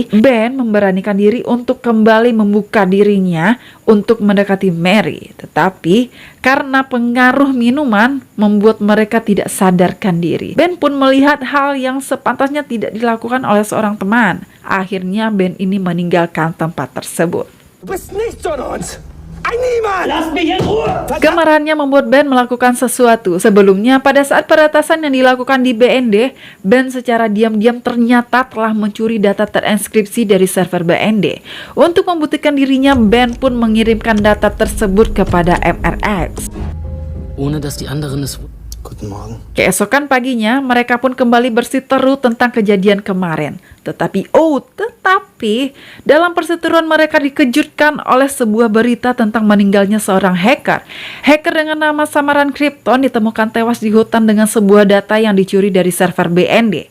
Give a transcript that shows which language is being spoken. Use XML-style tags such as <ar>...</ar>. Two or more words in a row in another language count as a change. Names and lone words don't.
<id>Ben memberanikan diri untuk kembali membuka dirinya untuk mendekati Mary. Tetapi, karena pengaruh minuman, membuat mereka tidak sadarkan diri. Ben pun melihat hal yang sepantasnya tidak dilakukan oleh seorang teman. Akhirnya, Ben ini meninggalkan tempat tersebut.</id> <de>Du bist nichts von uns! Ein Niemand! Lass mich in Ruhe!</de> <id>Kemarahannya membuat Ben melakukan sesuatu. Sebelumnya, pada saat peretasan yang dilakukan di BND, Ben secara diam-diam ternyata telah mencuri data terenskripsi dari server BND. Untuk membuktikan dirinya, Ben pun mengirimkan data tersebut kepada MRX.</id> <de>Ohne dass die anderen es... Guten Morgen.</de> <id>Keesokan paginya, mereka pun kembali bersiteru tentang kejadian kemarin. Tetapi dalam perseteruan mereka dikejutkan oleh sebuah berita tentang meninggalnya seorang hacker. Hacker dengan nama samaran Krypton ditemukan tewas di hutan dengan sebuah data yang dicuri dari server BND.</id>